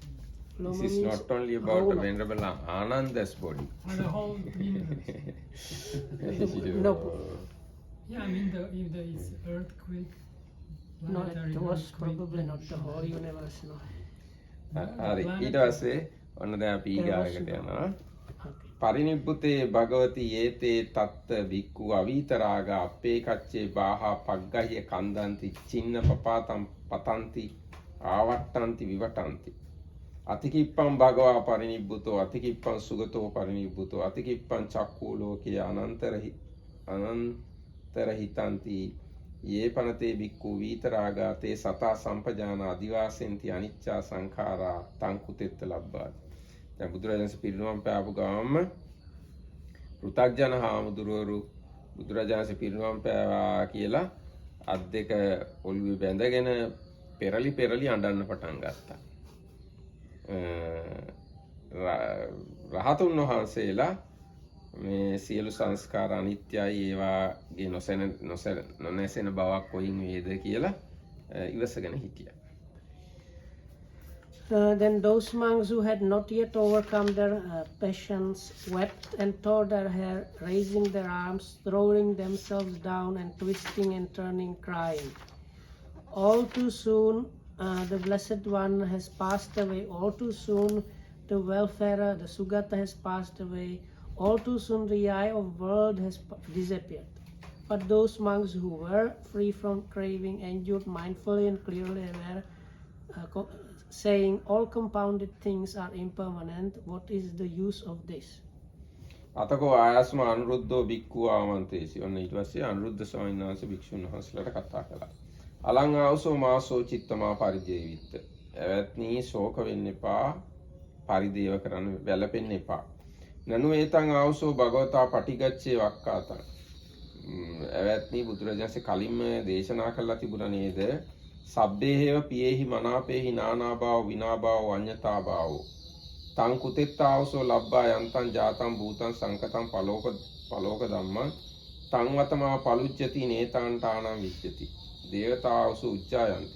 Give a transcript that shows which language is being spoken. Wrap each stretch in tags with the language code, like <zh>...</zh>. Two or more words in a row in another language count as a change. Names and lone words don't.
<en>Loma this is means not only about the Loma. Venerable Ananda's body. For the whole universe. No. Yeah, I mean, if there is earthquake, No, planetary it was earthquake, probably not the whole universe. No.</en> <si>හරි ඊට පස්සේ ඔන්න දැන් අපි ඊගාකට යනවා.</si> <en>Okay.</en> <pi>පරිනිබ්බුතේ භගවති යේතේ තත්ත වික්ඛු අවීතරාග අපේ කච්චේ බාහා පග්ගහිය කන්දන්ති චින්න පපාතම් පතන්ති ආවට්ටන්ති විවටන්ති අතිකිප්පං භගවා පරිනිබ්බුතෝ අතිකිප්පං සුගතෝ පරිනිබ්බුතෝ අතිකිප්පං චක්ඛූ ලෝකේ අනන්තර හිතන්ති ये पनते बिक्कु वीतरागा ते सता संपजाना आदिवासेन्ति अनिच्चा संखारा තංකුතෙත්ත ලබ්බා.</pi> <si>දැන් බුදුරජාණන් පිරිනුවම් පෑපු ගාම පෘථග්ජන හාමුදුරුවරු බුදුරජාණන් පිරිනුවම් පෑවා කියලා අත් දෙක ඔළුවේ බැඳගෙන පෙරලි අඬන්න පටන් ගත්තා. රහතුන් වහන්සේලා මේ සියලු සංස්කාර අනිත්‍යයි ඒවාගේ නොනැසෙන බවක් කොයින් වේද කියලා ඉවසගෙන හිටියා.</si> <en>Then those monks who had not yet overcome their passions wept and tore their hair, raising their arms, throwing themselves down and twisting and turning, crying. All too soon the Blessed One has passed away. All too soon the welfarer, the Sugata, has passed away. All too soon the eye of world has disappeared. But those monks who were free from craving endured mindfully and clearly aware, saying, all compounded things are impermanent. What is the use of this?</en> <pi>අතකෝ ආයස්ම අනුරුද්ධෝ බික්ඛු ආමන්තේසි.</pi> <si>ඔන්න ඊට පස්සේ අනුරුද්ධ ස්වාමීන් වහන්සේ භික්ෂුන් වහන්සේලාට කතා කළා.</si> <pi>අලං ආවසෝ මාසෝ චිත්තමා පරිජේවිත්ත.</pi> <si>එවත්නි ශෝක වෙන්න එපා, පරිදේව කරන්න වැළපෙන්න එපා.</si> <pi>නනු ඒතං ආවසෝ භගවතා පටිගච්ඡේ වක්කාතං.</pi> <si>එවත්නි බුදුරජාණන්සේ කලින්ම දේශනා කළා තිබුණා නේද?</si> <pi>සබ්බේහේව පියේහි මනාපේහි නානාභාව විනාභාව අඤ්ඤතාභාව. තං කුතෙත්තාවසෝ ලබ්බා යන්තං ජාතං භූතං සංකතං පලෝක ධම්මං තංවතමා පලුච්චති නේතාන්ටානම් විච්චති. දේවතාවසු උච්චායන්ති.</pi>